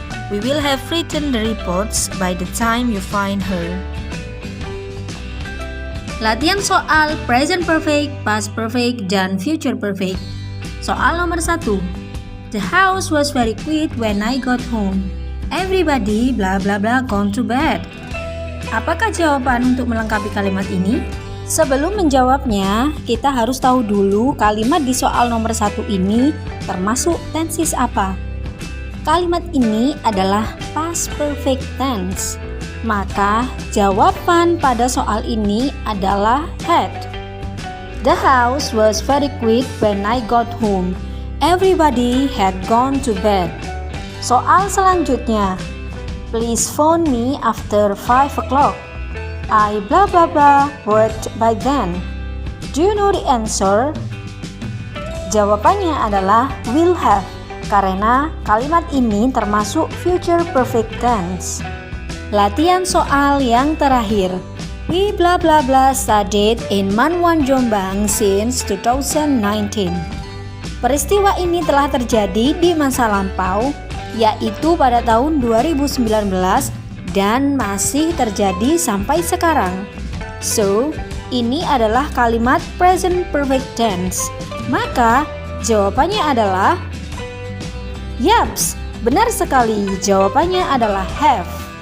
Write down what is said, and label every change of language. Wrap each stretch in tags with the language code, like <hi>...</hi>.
<en>We will have written the reports by the time you find her.</en> <id>Latihan soal present perfect, past perfect, dan future perfect. Soal nomor 1.</id> <en>The house was very quiet when I got home. Everybody bla bla bla gone to bed.</en> <id>Apakah jawaban untuk melengkapi kalimat ini? Sebelum menjawabnya, kita harus tahu dulu kalimat di soal nomor 1 ini termasuk tenses apa. Kalimat ini adalah past perfect tense. Maka jawaban pada soal ini adalah had.</id> <en>The house was very quiet when I got home. Everybody had gone to bed.</en> <id>Soal selanjutnya.</id> <en>Please phone me after 5 o'clock. I blah blah blah worked by then. Do you know the answer?</en> <id>Jawabannya adalah will have, karena kalimat ini termasuk future perfect tense. Latihan soal yang terakhir.</id> <en>We blah blah blah studied in Manwan Jombang since 2019.</en> <id>Peristiwa ini telah terjadi di masa lampau, yaitu pada tahun 2019 dan masih terjadi sampai sekarang. So, ini adalah kalimat present perfect tense. Maka, jawabannya adalah yaps, benar sekali. Jawabannya adalah have.</id>